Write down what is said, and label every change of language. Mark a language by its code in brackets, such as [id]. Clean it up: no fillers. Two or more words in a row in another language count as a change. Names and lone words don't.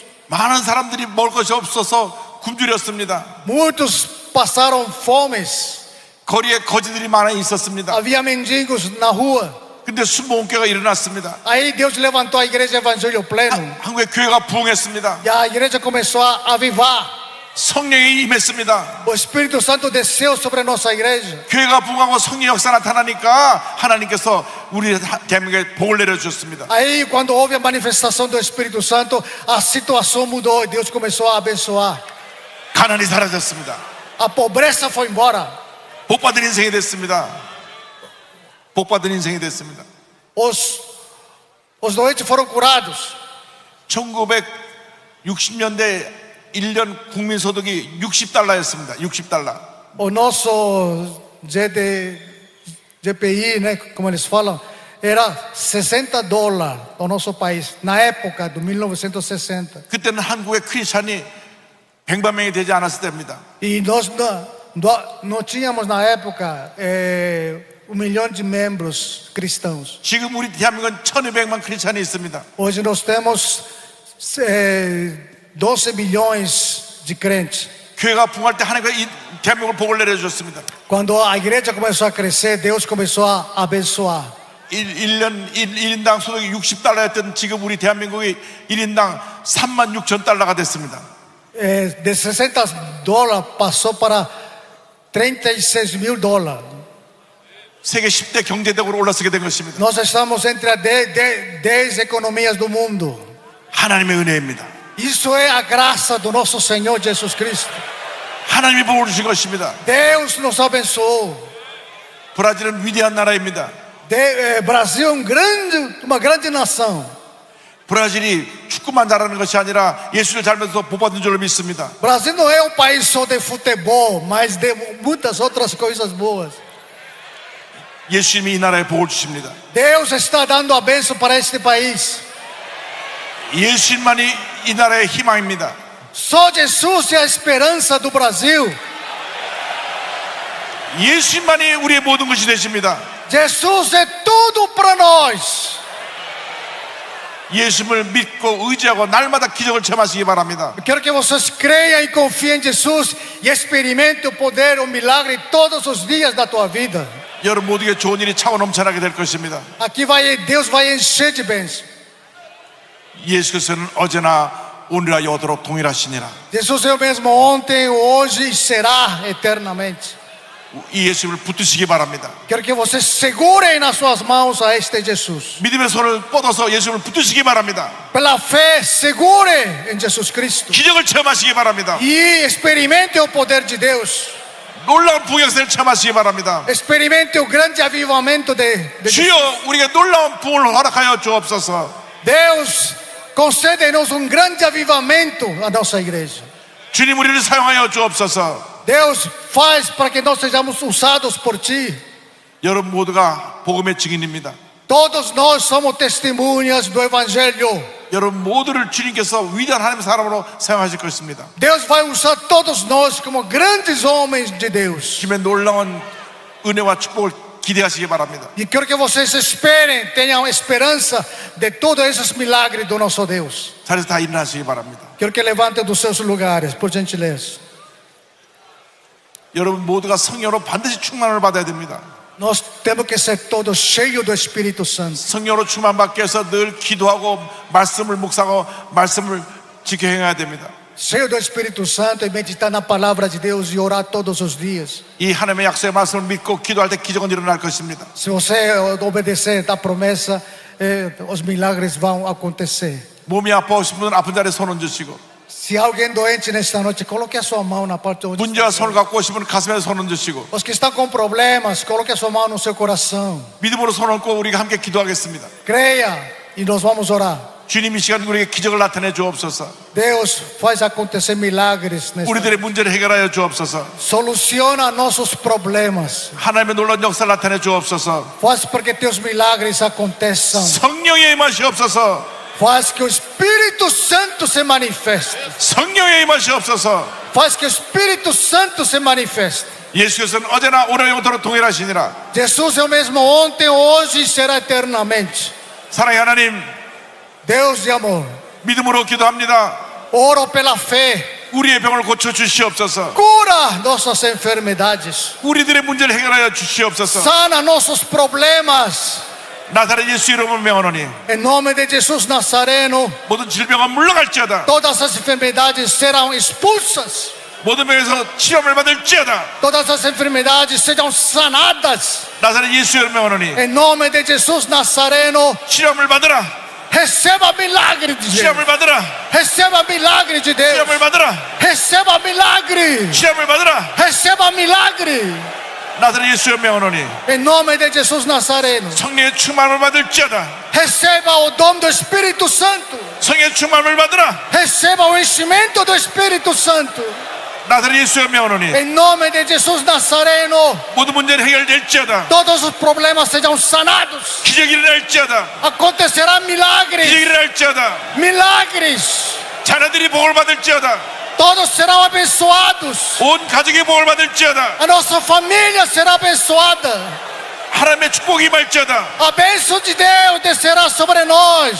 [ko] 많은 사람들이 먹을 것이 없어서 굶주렸습니다. [pt] Muitos passaram fomes. [ko] 거리에 거지들이 많이 있었습니다. [pt] Havia mendigos na rua. [ko] 근데 순복음교회가 일어났습니다. [pt] Aí Deus levantou a igreja Evangelho Pleno. [ko] 한국의 교회가 부흥했습니다. [pt] E a igreja começou a avivar. [ko] 성령이 임했습니다. [pt] O Espírito Santo desceu sobre a nossa igreja. [ko] 교회가 부흥하고 성령 역사 나타나니까 하나님께서 우리 대한민국에 복을 내려주셨습니다. [pt] Aí quando houve a manifestação do Espírito Santo, a situação mudou e Deus começou a abençoar. [ko] 가난이 사라졌습니다. [pt] A pobreza foi embora. [ko] 복받은 인생이 됐습니다. 복받은 인생이 됐습니다. [pt] os doentes foram curados. [ko] 1960년대 1년 국민소득이 $60였습니다. $60. [pt] O nosso GPI, né, como eles falam, era $60 no nosso país, na época de 1960. [ko] 그때는 한국의 크리스찬이 100만 명이 되지 않았을 때입니다. [pt] E nós não tínhamos na época 1 milhão de membros cristãos. [ko] 지금 우리 대한민국은 1200만 크리스찬이 있습니다. [pt] Hoje nós temos 12 milhões de crentes. [ko] 교회가 붕할 때 하나님과 이 대한민국을 복을 내려주셨습니다. [pt] Quando a igreja começou a crescer, Deus começou a abençoar. [ko] 1인당 소득이 $60였던 지금 우리 대한민국이 1인당 36,000달러가 됐습니다. [pt] De $60 passou para $36.000. [ko] 세계 10대 경제대국으로 올라서게 된 것입니다. [pt] Nós estamos entre as 10 economias do mundo. [ko] 하나님의 은혜입니다. [pt] Isso é a graça do nosso Senhor Jesus Cristo. [ko] 하나님이 복을 주신 것입니다. [pt] Deus nos abençoou. [ko] 브라질은 위대한 나라입니다. [pt] Brasil é uma grande nação. [ko] 브라질이 축구만 잘하는 것이 아니라 예수를 닮아서 복받은 줄로 믿습니다. [pt] Brasil não é um país só de futebol, mas de muitas outras coisas boas. [ko] 예수님이 이 나라에 복을 주십니다. [pt] Deus está dando a bênção para este país. [ko] 예수님만이 이 나라의 희망입니다. [pt] Só Jesus é a esperança do Brasil. [ko] 예수님만이 우리의 모든 것이 되십니다. [pt] Jesus é tudo para nós. [ko] 예수님을 믿고 의지하고 날마다 기적을 체험하시기 바랍니다. [pt] Eu quero que vocês creiam e confiem em Jesus e experimentem o poder, o milagre todos os dias da tua vida. [ko] 여러분 모두에게 좋은 일이 차고 넘쳐나게 될 것입니다. [pt] Aqui Deus vai encher de bênção. [ko] 예수께서는 어제나 오늘나 영원토록 동일하시니라. [pt] Jesus é o mesmo ontem, hoje e será eternamente. [ko] 이 예수님을 붙드시기 바랍니다. [pt] Quero que vocês segurem nas suas mãos a este Jesus. [ko] 믿음의 손을 뻗어서 예수님을 붙드시기 바랍니다. [pt] Pela fé, segure em Jesus Cristo. [ko] 기적을 체험하시기 바랍니다. [pt] E experimente o poder de Deus. [ko] 놀라운 부흥을 체험하시기 바랍니다. [pt] Experimente o grande avivamento de [ko] 주여 우리에게 놀라운 부흥을 허락하여 주옵소서. [pt] Deus, concede-nos um grande avivamento à nossa igreja. [ko] 주님 우리를 사용하여 주옵소서. [pt] Deus, faz para que nós sejamos usados por Ti. [ko] 여러분 모두가 복음의 증인입니다. [pt] Todos nós somos testemunhas do Evangelho. [ko] 여러분 모두를 주님께서 위대한 하나님의 사람으로 사용하실 것입니다. [pt] Deus vai usar todos nós como grandes homens de Deus. [ko] 주님의 놀라운 은혜와 축복을 기대하시기 바랍니다. [pt] E quero que vocês esperem, tenham esperança de todos esses milagres do nosso Deus. [ko] 자리에서 다 일어나시기 바랍니다. [pt] Quero que levantem dos seus lugares, por gentileza. [ko] 여러분 모두가 성령으로 반드시 충만을 받아야 됩니다. [pt] Nós temos que ser todos cheios do Espírito Santo. [ko] 성령으로 충만받기 위해서 늘 기도하고 말씀을 묵상하고 말씀을 지켜 행해야 됩니다. [pt] Cheio do Espírito Santo e meditar na palavra de Deus e orar todos os dias. [ko] 이 하나님의 약속의 말씀을 믿고 기도할 때 기적은 일어날 것입니다. [pt] Se você obedecer a promessa, os milagres vão acontecer. [ko] 몸이 아파오신 분은 아픈 자리에 손 얹으시고 [pt] Se alguém doente nesta noite, coloque a sua mão na parte onde [ko] 문제와 손을 갖고 오신 분은 가슴에 손 얹으시고 [pt] Os que estão com problemas, coloque a sua mão no seu coração. [ko] 믿음으로 손 얹고 우리가 함께 기도하겠습니다. [pt] Creia e nós vamos orar. [ko] 주님 이 시간 우리에게 기적을 나타내 주옵소서. [pt] Deus faz acontecer milagres nesta [ko] 우리들의 문제를 해결하여 주옵소서. [pt] Soluciona nossos problemas. [ko] 하나님의 놀라운 역사를 나타내 주옵소서. [pt] Faz para que teus milagres aconteçam. [ko] 성령의 임하시옵소서. [pt] Faz que o Espírito Santo se manifeste. [ko] 성령의 임하시옵소서. [pt] Faz que o Espírito Santo se manifeste. [ko] 예수께서는 어제나 오늘 영원토록 동일하시니라. [pt] Jesus é o mesmo ontem, hoje e será eternamente. [ko] 사랑의 하나님, [pt] Deus de amor, [ko] 믿음으로 기도합니다. [pt] oro pela fé. [ko] 우리의 병을 고쳐 주시옵소서. [pt] Cura nossas enfermidades. [ko] 우리들의 문제를 해결하여 주시옵소서. [pt] Sana nossos problemas. [ko] 나사렛 예수 이름으로 명하노니 [pt] Em nome de Jesus Nazareno, [ko] 모든 질병은 물러갈지어다. [pt] todas as enfermidades serão expulsas. [ko] 모든 병에서 치료를 받을지어다. [pt] Todas as enfermidades sejam sanadas. [ko] 나사렛 예수 이름으로 명하노니 [pt] Em nome de Jesus Nazareno, [ko] 치료를 받으라. [pt] receba milagre de Deus. [ko] 치료를 받으라. [pt] Receba milagre de Deus. [ko] 치료를 받으라. [pt] Receba milagre. [ko] 치료를 받으라. [pt] Receba milagre. [ko] 나사렛 예수여 명하노니 [pt] Em nome de Jesus Nazareno. [ko] 성령의 충만을 받을지어다. [pt] Receba o dom do Espírito Santo. [ko] 성령의 충만을 받으라. [pt] Receba o enchimento do Espírito Santo. [ko] 나사렛 예수여 명하노니 [pt] Em nome de Jesus Nazareno. [ko] 모든 문제는 해결될지어다. [pt] Todos os problemas sejam sanados. [ko] 기적이 일어날지어다. [pt] Acontecerá [ko] 기적이 [pt] milagres. [ko] 일어날지어다. [pt] Milagres. [ko] 자녀들이 복을 받을지어다. [pt] Todos serão abençoados. [ko] 온 가족이 복을 받을지어다. [pt] A nossa família será abençoada. [ko] 하나님의 축복이 임할지어다. [pt] A bênção de Deus descerá sobre nós.